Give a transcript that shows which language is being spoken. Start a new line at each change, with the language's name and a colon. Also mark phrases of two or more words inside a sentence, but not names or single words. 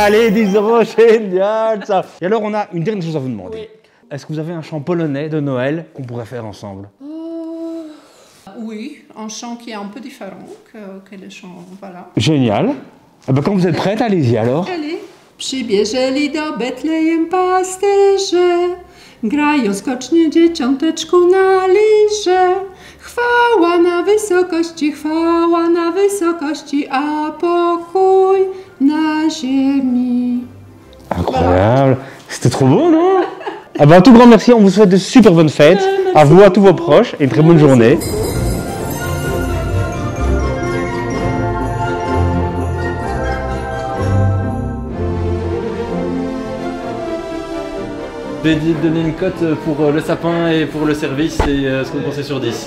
French: Allez, 10 euros, génial ça. Et alors on a une dernière chose à vous demander. Oui. Est-ce que vous avez un chant polonais de Noël qu'on pourrait faire ensemble? Oui, un chant qui est un peu différent que le chant, voilà. Génial. Eh ben, quand vous êtes prête, allez-y alors. Allez.
Polish: Przybierzeli do Betlejem pasterze, grają skocznie dzieciąteczku na lirze. Chwała na wysokości, a pokój na ziemi.
French: Incroyable. C'était trop beau, non? Ah ben, un tout grand merci, on vous souhaite de super bonnes fêtes. À vous, à tous vos proches et une très bonne journée. Je vais donner une cote pour le sapin et pour le service et ce que vous pensez sur 10.